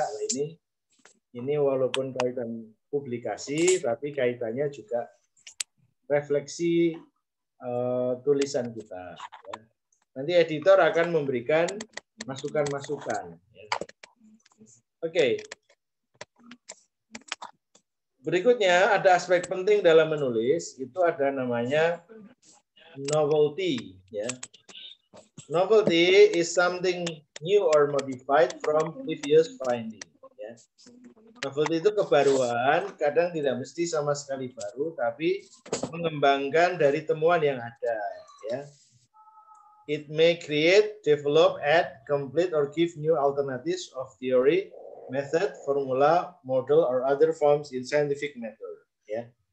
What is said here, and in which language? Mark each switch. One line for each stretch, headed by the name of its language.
Indonesian: Nah, ini walaupun kaitan publikasi, tapi kaitannya juga refleksi tulisan kita. Ya. Nanti editor akan memberikan masukan-masukan. Ya. Oke. Berikutnya ada aspek penting dalam menulis, itu ada namanya novelty. Ya.
English: Novelty is something new or modified from previous finding.
Indonesian: Ya. Novelty itu kebaruan, kadang tidak mesti sama sekali baru, tapi mengembangkan dari temuan yang ada.
English: Ya. It may create, develop, add, complete, or give new alternatives of theory, method, formula, model, or other forms in scientific method. Ya.